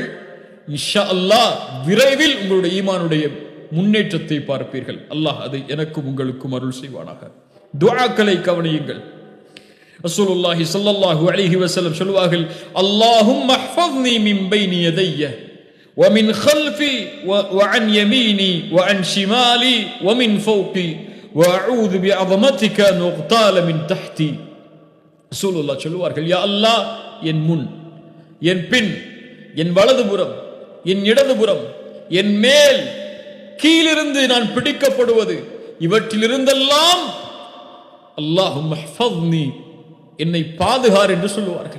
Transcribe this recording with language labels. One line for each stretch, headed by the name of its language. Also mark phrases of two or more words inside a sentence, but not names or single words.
Arabic: إن شاء الله
Tamil: விரைவில் உங்களுடைய ஈமானுடைய முன்னேற்றத்தை பார்ப்பீர்கள். அல்லாஹ் அதை எனக்கும் உங்களுக்கும் அருள் செய்வானாக. துஆக்களை கவனியுங்கள்.
Arabic: رسول الله صلى الله عليه وسلم சொல்வார்கள், اللهم احفظني من بين يدي ومن خلفي وعن يميني وعن شمالي ومن فوقي وأعوذ بعظمتك أن أغتال من تحتي.
Tamil: ரசூலுல்லாஹ் சொல்வார்கள்,
Arabic: يا الله,
Tamil: என் முன், என் பின், என் வலதுபுறம், என் இடதுபுறம், என் மேல், கீழிருந்து நான் பிடிக்கப்படுவது, இவற்றிலிருந்தெல்லாம்
Arabic: اللهم احفظني,
Tamil: என்னை பாதுகார் என்று சொல்லுவார்கள்.